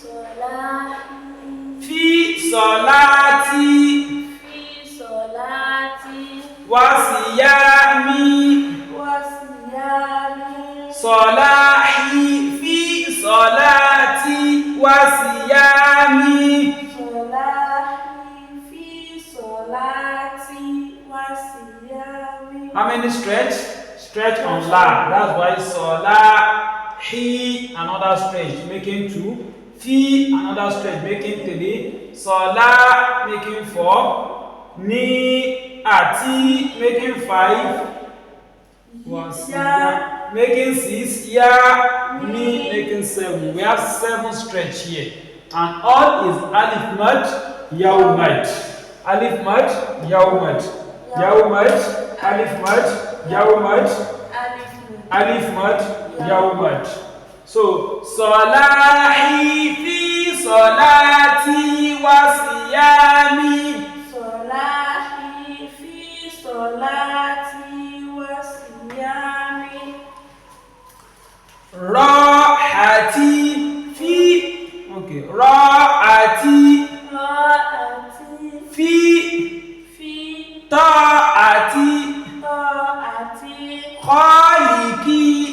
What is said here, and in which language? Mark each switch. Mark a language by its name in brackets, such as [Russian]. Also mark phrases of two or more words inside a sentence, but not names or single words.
[Arabic] في صلاتي. وصيامي. صلاحي في صلاتي وصيامي. [English] How many stretch? Stretch on la. That's why salahi, another stretch, making 2. Fi, another stretch, making 3. Salah, making 4. Ni, ati, making 5. Wasiya, making 6. Ya, mi, making 7. We have 7 stretch here. And all is [Arabic] ألف مد، ياء مد. ألف مد، ياء مد. ياء مد، ألف مد، ياء مد. ألف مد، ياء مد. So, صلاحي في صلاتي وصيامي. راحتي في, okay, راحتي في طاعة خالقي.